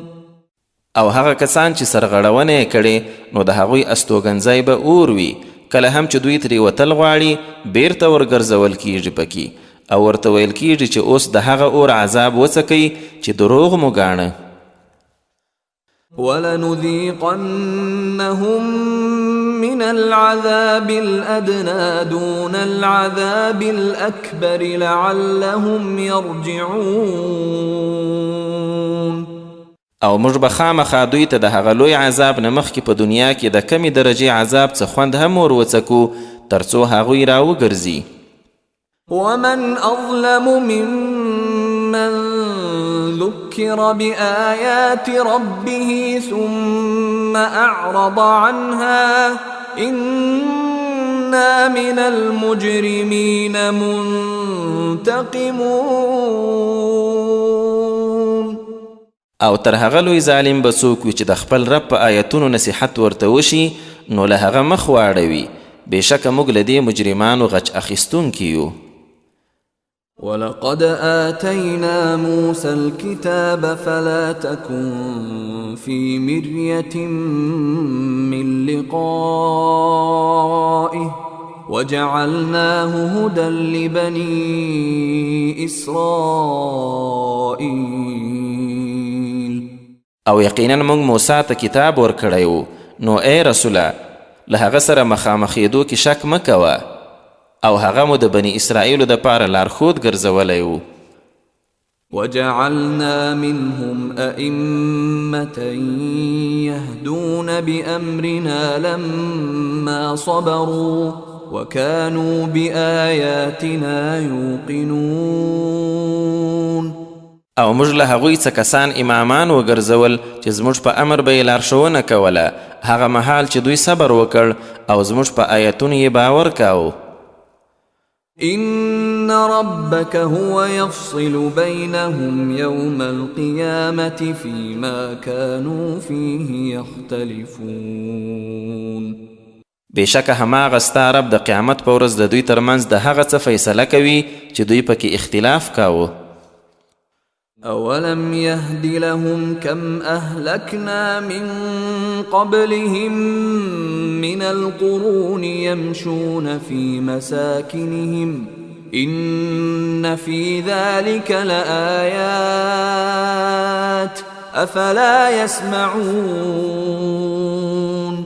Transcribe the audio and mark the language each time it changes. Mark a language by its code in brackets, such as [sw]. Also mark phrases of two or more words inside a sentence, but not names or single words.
[ps] او هغه کسان چې سرغړونه یې کړې نو د هغوی استوګنځی به اور وي، کله هم چې دوی ترې وتل غواړي بیرته ورګرځول کیږي پکې او ورته ویل کیږي چې اوس د هغه اور عذاب وڅکئ چې دروغ مو ګاڼه. [ar] ولنذيقنهم من العذاب الأدنى دون العذاب الأكبر لعلهم يرجعون. [ps] او موږ به خامخا دوی ته د هغه لوی عذاب نه مخکې په دنیا کې د کمې درجې عذاب څه خوند هم ور وڅکو تر څو هغوی راوګرځي. [ar] ومن أظلم ممن ذكر بآيات ربه ثم أعرض عنها إنا من المجرمين منتقمون. [ps] او تر هغه لوی ظالم به څوک وي چې د خپل رب په آیتونو نصیحت ورته وشي نو له هغه مخ واړوي. بېشکه موږ له دې مجرمانو غچ اخیستونکي یو. [ar] ولقد آتينا موسى الكتاب فلا تكن في مرية من لقائه وجعلناه هدى لبني إسرائيل. [ps] او یقینا موږ موسی ته کتاب ورکړی و نو ای رسوله له هغه سره مخامخېدو کې شک مه کوه او هغه مو د بني اسرائیلو دپاره لارښود ګرځولی و. [ar] وجعلنا منهم أئمة يهدون بأمرنا لما صبروا وكانوا بآياتنا يوقنون. [ps] او موږ له هغوی څه کسان امامان وګرځول چې زموږ په امر به یې لارښوونه کوله هغه مهال چې دوی صبر وکړ او زموږ په آیتونو یې باور کاوه. [ar] إن ربك هو يفصل بينهم يوم القيامة فيما كانوا فيه يختلفون. [ps] بېشکه هماغه ستا رب د قیامت په ورځ د دوی ترمنځ د هغه څه فیصله کوي چې دوی پکې اختلاف کاوه. [ar] أولم يهد لهم كم أهلكنا من قبلهم من القرون يمشون في مساكنهم إن في ذلك لآيات أفلا يسمعون.